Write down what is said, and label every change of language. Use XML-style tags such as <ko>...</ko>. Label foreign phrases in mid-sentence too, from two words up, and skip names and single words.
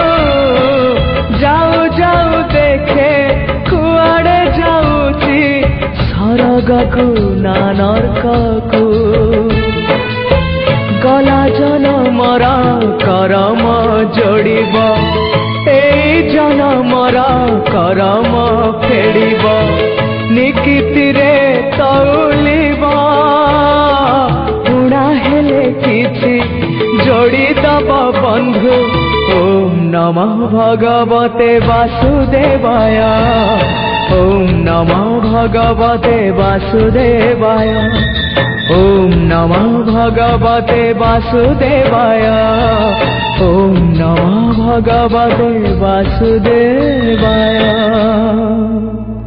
<or>ଯାଉ ଯାଉ ଦେଖେ କୁଆଡ଼େ ଯାଉଛି ସରଗକୁ ନା ନରକକୁ ଗଲା ଜନମର କରମ ଯୋଡ଼ିବ ଏଇ ଜନମର କରମ ଫେଡ଼ିବ ନିକିତିରେ ତଉଲିବ ପୁଣ୍ୟ ହେଲେ କିଛି ଯୋଡ଼ି ଦେବ ବନ୍ଧୁ।</or> <sa>ओम नमः भगवते वासुदेवाय ओम नमः भगवते वासुदेवाय ओम नमः भगवते वासुदेवाय ओम नमः भगवते वासुदेवाय।</sa>